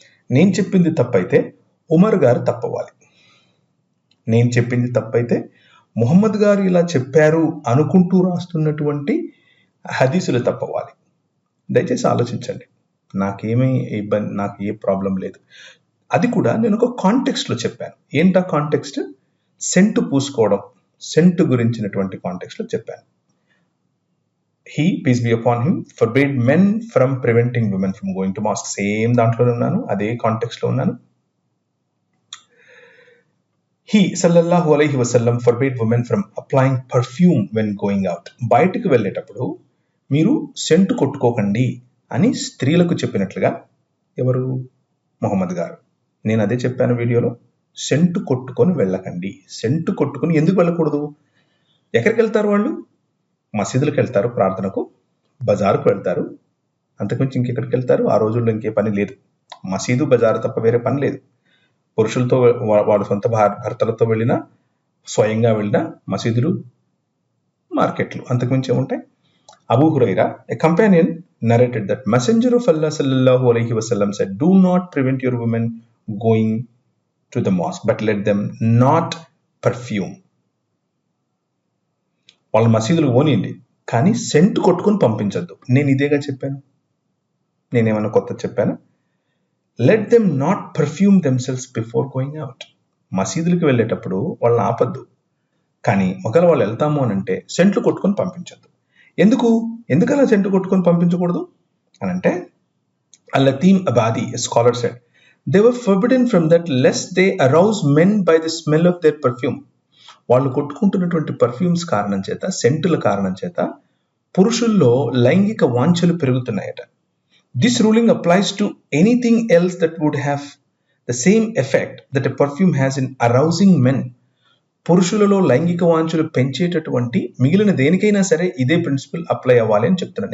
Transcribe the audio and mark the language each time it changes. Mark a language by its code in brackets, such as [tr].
[te] నేను చెప్పింది తప్పైతే ఉమర్ గారు తప్పవ్వాలి. నేను చెప్పింది తప్పైతే ముహమ్మద్ గారు ఇలా చెప్పారు అనుకుంటూ రాస్తున్నటువంటి హదీసులు తప్పవ్వాలి. దయచేసి ఆలోచించండి. నాకేమీ ఇబ్బంది, నాకు ఏ ప్రాబ్లం లేదు. అది కూడా నేను ఒక కాంటెక్స్ట్లో చెప్పాను. ఏంటా కాంటెక్స్ట్? సెంటు పూసుకోవడం, సెంటు గురించినటువంటి కాంటెక్స్ట్లో చెప్పాను. [en] He, peace be upon him, forbade men from preventing women from going to mosque. [te] Same దాంట్లోనే ఉన్నాను, అదే కాంటెక్స్ట్ లో ఉన్నాను. [en] He sallallahu alaihi wasallam forbade women from applying perfume when going out. [te] బయటికి వెళ్ళేటప్పుడు మీరు సెంటు కొట్టుకోకండి అని స్త్రీలకు చెప్పినట్లుగా ఎవరు? మొహమ్మద్ గారు. నేను అదే చెప్పాను వీడియోలో, సెంటు కొట్టుకొని వెళ్ళకండి. సెంటు కొట్టుకొని ఎందుకు వెళ్ళకూడదు? ఎక్కడికి వెళ్తారు వాళ్ళు? మసీదులకు వెళ్తారు ప్రార్థనకు, బజారుకు వెళ్తారు, అంతకుమించి ఇంకెక్కడికి వెళ్తారు? ఆ రోజుల్లో ఇంకే పని లేదు, మసీదు బజారు తప్ప వేరే పని లేదు. పురుషులతో వాళ్ళ సొంత భర్తలతో వెళ్ళినా, స్వయంగా వెళ్ళినా మసీదులు, మార్కెట్లు, అంతకుమించి ఏముంటాయి? [en] Abu Hurairah, a companion, narrated that Messenger of Allah sallallahu alaihi wasallam said, do not prevent your women going to the mosque, but let them not perfume. [te] వాళ్ళ మసీదులు పోనీయండి, కానీ సెంటు కొట్టుకొని పంపించద్దు. నేను ఇదేగా చెప్పాను, నేనేమన్నా కొత్త చెప్పాను? [en] Let them not perfume themselves before going out. [te] మసీదులకు వెళ్ళేటప్పుడు వాళ్ళని ఆపద్దు, కానీ ఒకవేళ వాళ్ళు వెళ్తాము అని అంటే సెంట్లు కొట్టుకొని పంపించద్దు. ఎందుకు అలా సెంటు కొట్టుకొని పంపించకూడదు అని అంటే, [en] అల్-లతీమ్ అబాది, scholar said, they were forbidden from that lest they arouse men by the smell of their perfume. [te] వాళ్ళు కొట్టుకుంటున్నటువంటి పర్ఫ్యూమ్స్ కారణం చేత, సెంటుల కారణం చేత పురుషుల్లో లైంగిక వాంఛలు పెరుగుతున్నాయట. [en] This ruling applies to anything else that would have the same effect that a perfume has in arousing men. [te] పురుషులలో లైంగిక వాంఛలు పెంచేటటువంటి మిగిలిన దేనికైనా సరే ఇదే ప్రిన్సిపల్ అప్లై అవ్వాలి అని చెప్తున్నాను.